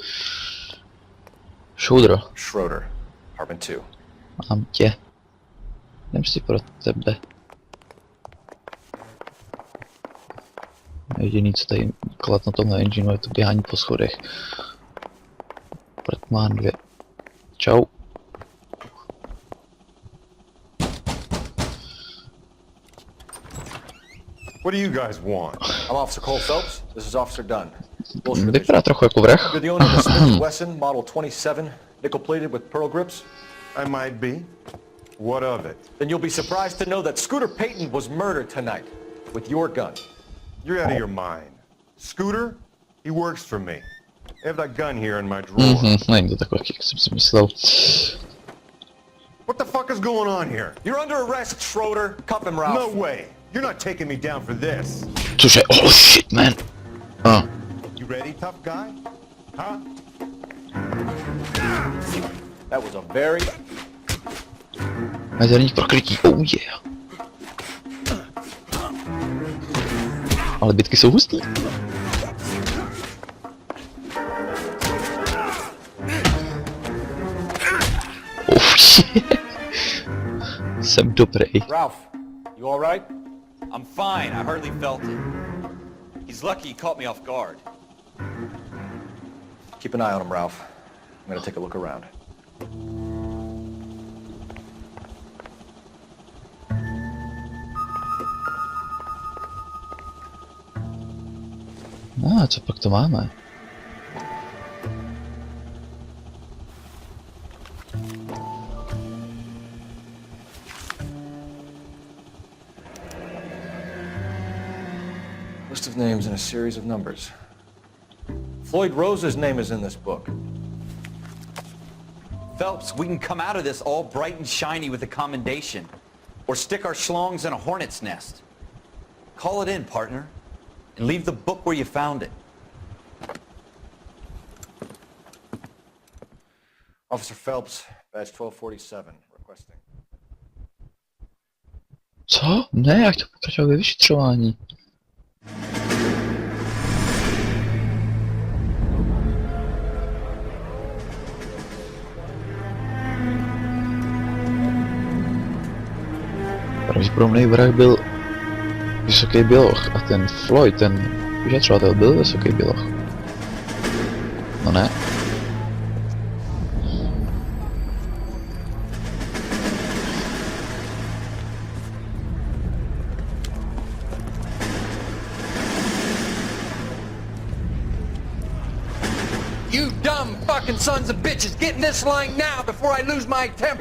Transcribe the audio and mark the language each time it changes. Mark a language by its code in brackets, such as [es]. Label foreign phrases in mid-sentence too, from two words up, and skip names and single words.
[en] Schroeder, apartment 2. [cs] Mám tě. Jdem si pro tebe. Jediný, co tady klad na tomhle engineu, je to běhání po schodech. Mám 2. Čau. [en] What do you guys want? I'm Officer Cole Phelps. This is Officer Dunn. [cs] Vypadá trochu jako vrah. [en] You're the owner of the Smith & Wesson Model 27, nickel-plated with pearl grips? I might be. What of it? Then you'll be surprised to know that Scooter Payton was murdered tonight with your gun. You're out of your mind. Scooter? He works for me. I have that gun here in my drawer. [cs] Není to takové, jak jsem si myslel. [en] What the fuck is going on here? You're under arrest, Schroeder. Cuff him, Ralph. No way. You're not taking me down for this. Cože? Oh shit, man. You ready, tough guy? Huh? That was a very... [cs] Mezerník prokrytí, [en] oh yeah. [cs] Ale bitky jsou hustý. [en] Oh shit. [cs] Jsem dobrý. [en] Ralph, you all right? I'm fine. I hardly felt it. He's lucky he caught me off guard. Keep an eye on him, Ralph. I'm gonna take a look around. [cs] Co pak to máme? [en] List of names and a series of numbers. Floyd Rose's name is in this book. Phelps, we can come out of this all bright and shiny with a commendation. Or stick our schlongs in a hornet's nest. Call it in, partner. And leave the book where you found it. Officer Phelps, badge 1247, requesting. [cs] Co? Ne, já chtěl pokračovat ve vyšetřování. Pravděpodobný vrah byl vysoký běloch a ten Floyd, ten vyšetřovatel, byl vysoký běloch. No ne. [en] You dumb fucking sons of bitches, get in this line now before I lose my temper.